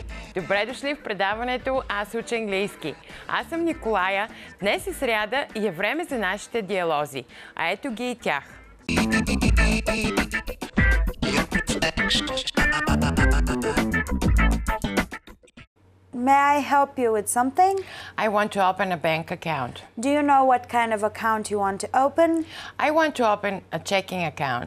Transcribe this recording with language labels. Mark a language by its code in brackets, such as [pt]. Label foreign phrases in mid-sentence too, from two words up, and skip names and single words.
[bg] Добре дошли в предаването Аз уча английски. Аз съм Николая. Днес е сряда и е време за нашите диалози. А ето ги и тях. [en] May I help you with something? I want to open a bank account. Do you know what kind of account you want to open? I want to open a checking account.